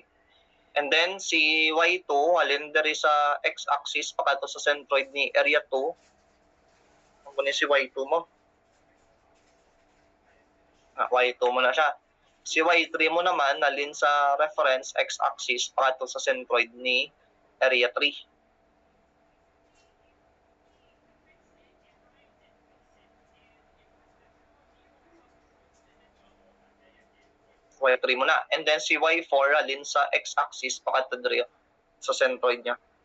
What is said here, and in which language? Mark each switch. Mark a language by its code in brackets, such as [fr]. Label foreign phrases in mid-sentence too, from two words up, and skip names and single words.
[en] And then, [hil] si y2, alin diri sa x-axis, pakadto sa centroid ni area 2. Ang kunin si y2 mo. Y2 mo na siya. Si y3 mo naman, alin sa [en] reference x-axis, [hil] pakadto sa centroid ni area 3. Y3 mo na. [en] And then [hil] si y4, alin sa x-axis, pakadto diri sa centroid niya.